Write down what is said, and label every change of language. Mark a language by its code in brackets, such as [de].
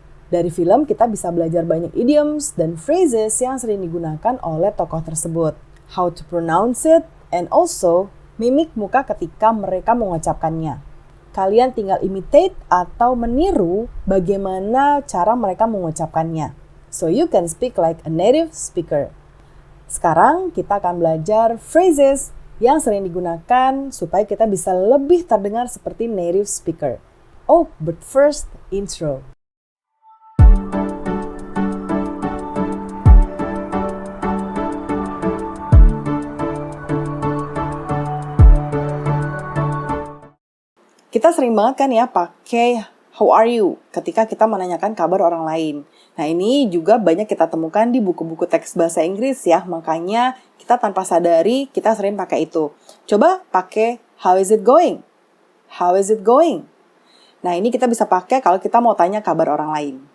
[id] Dari film kita bisa belajar banyak idioms dan phrases yang sering digunakan oleh tokoh tersebut. [en] How to pronounce it and also [id] mimik muka ketika mereka mengucapkannya. Kalian tinggal imitate atau meniru bagaimana cara mereka mengucapkannya. [en] So you can speak like a native speaker. [id] Sekarang kita akan belajar phrases yang sering digunakan supaya kita bisa lebih terdengar seperti native speaker. [en] Oh, but first, intro. [id] Kita sering banget kan ya pakai [en] how are you [id] ketika kita menanyakan kabar orang lain. Nah ini juga banyak kita temukan di buku-buku teks bahasa Inggris ya. Makanya kita tanpa sadari kita sering pakai itu. [en] Coba pakai how is it going? How is it going? [id] Nah ini kita bisa pakai kalau kita mau tanya kabar orang lain.